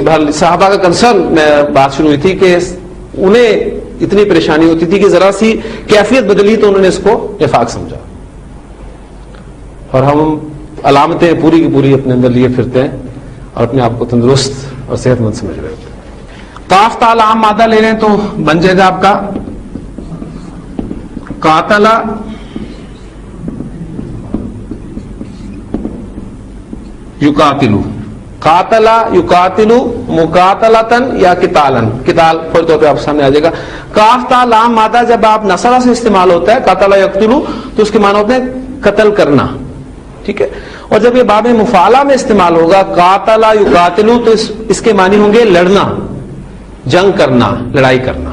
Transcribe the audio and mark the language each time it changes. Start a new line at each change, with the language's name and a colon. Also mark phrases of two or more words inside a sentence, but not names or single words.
Urdu: بہرحال صحابہ کا کنسرن میں بات شروع ہوئی تھی کہ انہیں اتنی پریشانی ہوتی تھی کہ ذرا سی کیفیت بدلی تو انہوں نے اس کو نفاق سمجھا، اور ہم علامتیں پوری کی پوری اپنے اندر لیے پھرتے ہیں اور اپنے آپ کو تندرست اور صحت مند سمجھ رہے ہوتے ہیں. قاف تا لام مادہ لے لیں تو بن جائے گا آپ کا
Arabic: قاتلا یقاتلو. قاتلا یقاتلو مقاتلتن یا قتالن.
Urdu: قتال فوری طور پہ آپ سامنے آ جائے گا. کاف تا لام مادہ جب آپ نصرہ سے استعمال ہوتا ہے
Arabic: قاتلا یقتلو
Urdu: تو اس کے معنی ہوتے ہیں قتل کرنا، ٹھیک ہے. اور جب یہ باب مفعلہ میں استعمال ہوگا
Arabic: قاتلا یقاتلو
Urdu: تو اس کے معنی ہوں گے لڑنا، جنگ کرنا، لڑائی کرنا.